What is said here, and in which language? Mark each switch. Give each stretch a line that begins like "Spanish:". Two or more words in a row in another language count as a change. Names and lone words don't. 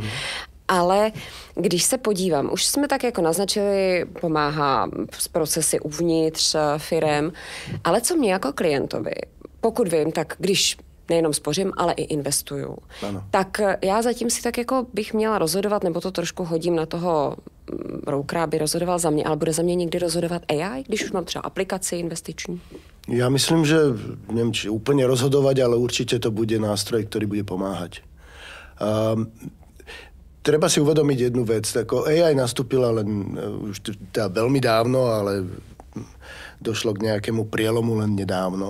Czech: Ale když se podívám, už jsme tak jako naznačili, pomáhá s procesy uvnitř firem, ale co mě jako klientovi, pokud vím, tak když nejenom spořím, ale i investuju, tak já zatím si tak jako bych měla rozhodovat, nebo to trošku hodím na toho broukera, aby rozhodoval za mě, ale bude za mě někdy rozhodovat AI, když už mám třeba aplikaci investiční?
Slovak: Ja myslím, že neviem, či úplne rozhodovať, ale určite to bude nástroj, ktorý bude pomáhať. Treba si uvedomiť jednu vec. Tako AI nastúpila len už teda veľmi dávno, ale došlo k nejakému prielomu len nedávno.